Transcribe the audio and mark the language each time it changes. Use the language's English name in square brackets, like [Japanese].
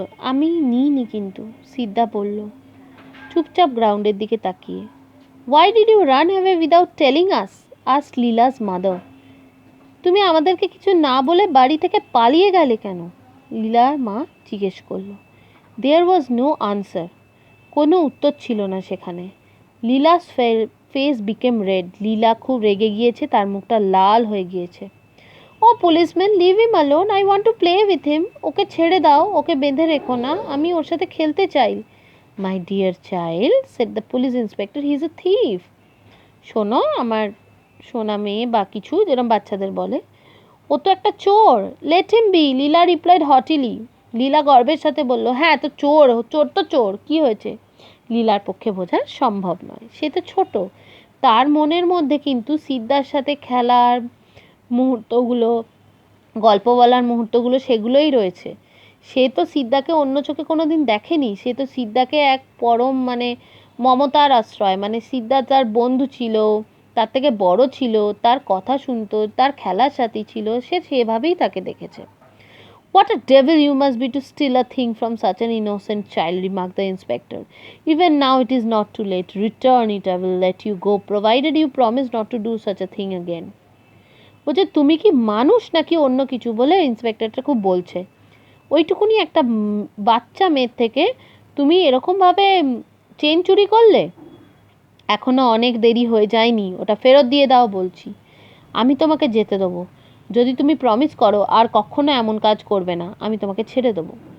[Bangla] আমি নিইনি কিন্তু, সিদ্ধা বলল চুপচাপ গ্রাউন্ডের দিকে তাকিয়ে। [English] Why did you run away without telling us? asked Leela's mother. [Bangla] তুমি আমাদেরকে কিছু না বলে বাড়ি থেকে পালিয়ে গেলে কেন? লীলার মা জিজ্ঞেস করলো। [English] There was no answer. [Bangla] কোনো উত্তর ছিল না সেখানে। [English] Leela's face became red. [Bangla] লীলা খুব রেগে গিয়েছে, তার মুখটা লাল হয়ে গিয়েছে। [English] Oh policeman, leave him alone. I want to play with him. [Bangla] ওকে ছেড়ে দাও, ওকে বেঁধে রেখো না, আমি ওর সাথে খেলতে চাই। [English] My dear child, said the police inspector, he is a thief. [Bangla] শোনো আমার সোনা মেয়ে, বা কিছু যেরকম বাচ্চাদের বলে, ও তো একটা চোর। [English] Let him be, Leela replied haughtily. [Bangla] লীলা গর্বের সাথে বলল, হ্যাঁ তো চোর, চোর তো চোর, কি হয়েছে? লীলার পক্ষে বোঝা সম্ভব নয়, সে তো ছোট। তার মনের মধ্যে কিন্তু সিদ্ধার সাথে খেলার মুহূর্তগুলো, গল্প বলার মুহূর্তগুলো সেগুলোই রয়েছে। সে তো সিদ্ধাকে অন্য চোখে কোনো দিন দেখেনি, সে তো সিদ্ধাকে এক পরম মানে মমতার আশ্রয়, মানে সিদ্ধা তার বন্ধু ছিল, তার থেকে বড় ছিল, তার কথা শুনতো, তার খেলার সাথী ছিল, সে সেভাবেই তাকে দেখেছে। [English] What a devil you must be to steal a thing from such an innocent child, remarked the inspector. Even now it is not too late. Return it, I will let you go, provided you promise not to do such a thing again. [Bangla] বলছে তুমি কি মানুষ নাকি অন্য কিছু, বলে ইন্সপেক্টরটা খুব বলছে। ওইটুকুনি একটা বাচ্চা মেয়ের থেকে তুমি এরকমভাবে চেন চুরি করলে? এখনো অনেক দেরি হয়ে যায়নি, ওটা ফেরত দিয়ে দাও বলছি। আমি তোমাকে যেতে দেবো, যদি তুমি প্রমিস করো আর কখনো এমন কাজ করবে না, আমি তোমাকে ছেড়ে দেবো।